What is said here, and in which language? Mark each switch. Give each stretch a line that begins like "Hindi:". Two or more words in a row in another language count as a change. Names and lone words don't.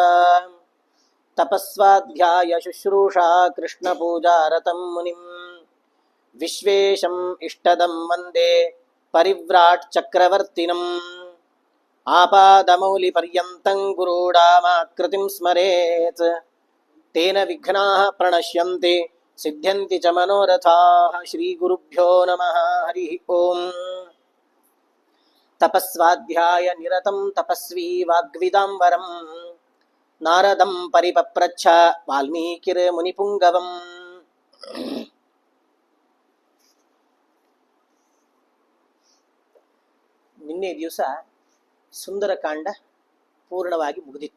Sanskrit: ತಪಸ್ವಾಧ್ಯಾಯ ಶುಶ್ರೂಷಾ ಕೃಷ್ಣಪೂಜಾರತಂ ಮುನಿಂ ವಿಶ್ವೇಶಂ ಇಷ್ಟದಂ ವಂದೇ ಪರಿವ್ರಾಟ್ ಚಕ್ರವರ್ತಿನಂ. ಆಪಾದಮೌಲಿಪರ್ಯಂತಂ ಗುರೂಢಾಮಾಕೃತಿಂ ಸ್ಮರೇತ್ ತೇನ ವಿಘ್ನಾಃ ಪ್ರಣಶ್ಯಂತಿ ಸಿದ್ಧ್ಯಂತಿ ಚ ಮನೋರಥಾಃ. ಶ್ರೀ ಗುರುಭ್ಯೋ ನಮಃ ಹರಿ ಓಂ. ತಪಸ್ವಾಧ್ಯಾಯ ನಿರತಂ ತಪಸ್ವಿ ವಾಗ್ವಿದಾಂಬರಂ ನಾರದಂ ಪರಿಪಪ್ರಚ್ಛ ವಾಲ್ಮೀಕಿರ್ ಮುನಿಪುಂಗವಂ.
Kannada: ನಿನ್ನೆ ದಿವಸ ಸುಂದರಕಾಂಡ ಪೂರ್ಣವಾಗಿ ಮುಗಿದಿತ್ತು.